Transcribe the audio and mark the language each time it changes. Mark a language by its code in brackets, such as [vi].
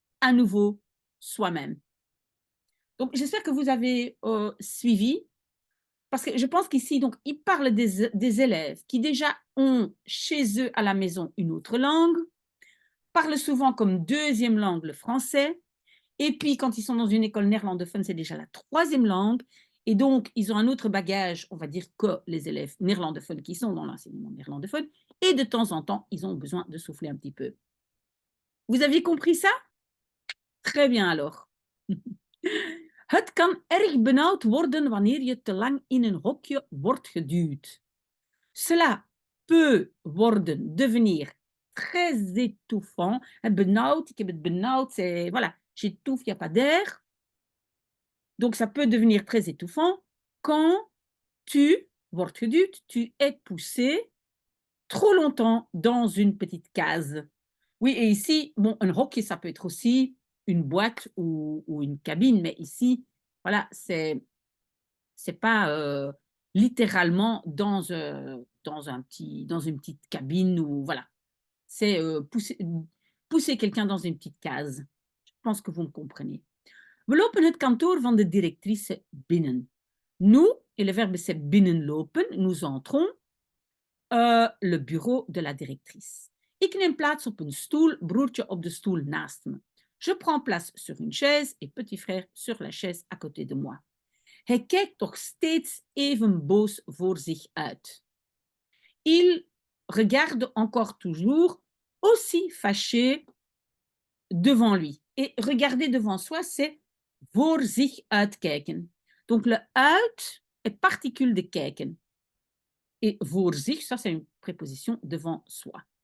[fr] à nouveau soi-même. Donc, j'espère que vous avez suivi, parce que je pense qu'ici, donc, il parle des élèves qui déjà ont chez eux à la maison une autre langue, parlent souvent comme deuxième langue le français, et puis quand ils sont dans une école néerlandophone, c'est déjà la troisième langue, et donc ils ont un autre bagage, on va dire, que les élèves néerlandophones qui sont dans l'enseignement néerlandophone, et de temps en temps, ils ont besoin de souffler un petit peu. Vous aviez compris ça? Très bien alors. [nl] Het kan erg benauwd worden wanneer je te lang in een hokje wordt geduwd. [fr] Cela peut worden, devenir très étouffant. Benauwd, [nl] ik heb het benauwd, [fr] c'est, voilà, j'étouffe, il n'y a pas d'air. Donc ça peut devenir très étouffant quand tu, [nl] wordt geduwd, [fr] tu es poussé trop longtemps dans une petite case. Oui, et ici, bon, un hokje, ça peut être aussi une boîte ou une cabine, mais ici, voilà, c'est pas littéralement dans une petite cabine ou voilà. C'est pousser quelqu'un dans une petite case. Je pense que vous me comprenez. [nl] We lopen het kantoor van de directrice binnen. [fr] Nous, et le verbe c'est binnenlopen, nous entrons le bureau de la directrice. [nl] Ik neem plaats op een stoel, broertje op de stoel naast me. [fr] Je prends place sur une chaise et petit frère sur la chaise à côté de moi. [nl] Hij kijkt toch steeds even boos voor zich uit. [fr] Il regarde encore toujours aussi fâché devant lui. Et regarder devant soi, c'est [nl] voor zich uitkijken. [fr] Donc le uit est particule de kijken. Et [nl] voor zich, [fr] ça c'est une préposition devant soi.